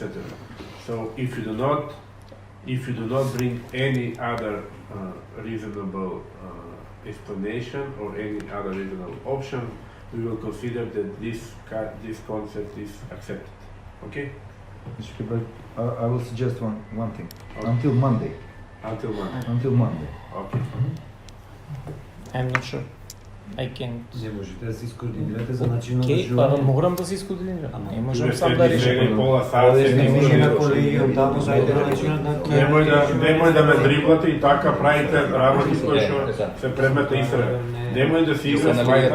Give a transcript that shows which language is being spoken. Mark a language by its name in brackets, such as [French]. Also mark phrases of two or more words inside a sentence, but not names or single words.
[English] So if you do not bring any other reasonable explanation or any other reasonable option, we will consider that this concept is accepted. Okay? I will suggest one thing. Okay. Until Monday. Until Monday. Okay. I'm not sure. I can't. [Macedonian] Не можете да се искоординирате за начинот на Океј, па живење. морам да се искоординирам. Ама Не можам сам да решам. Пола сат, Не може на колегиум, таму зајде на начинот на Немој да ме дриблате и така правите работи кои што се предмет на истрага. Немој да си игра слайда.